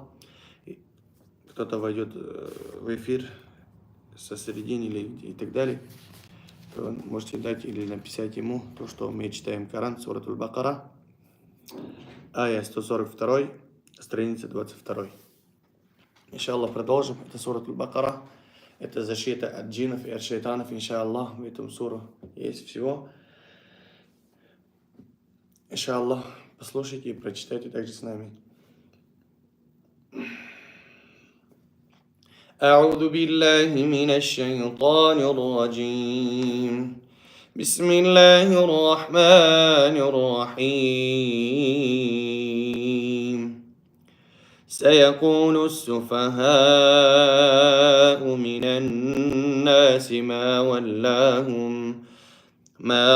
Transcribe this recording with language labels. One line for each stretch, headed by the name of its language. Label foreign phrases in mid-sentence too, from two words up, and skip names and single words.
Russian: Кто-то войдет в эфир со середины или и так далее, то можете дать или написать ему то, что мы читаем Коран, сурат Аль-Бакара, ая 142, страница 22. Иншаллах, продолжим. Это сурат Аль-Бакара. Это защита от джиннов и от шайтанов, иншаллах. В этом суру есть всего. Иншаллах, послушайте и прочитайте также с нами.
Arabic: أعوذ بالله من الشيطان الرجيم بسم الله الرحمن الرحيم سيقول السفهاء من الناس ما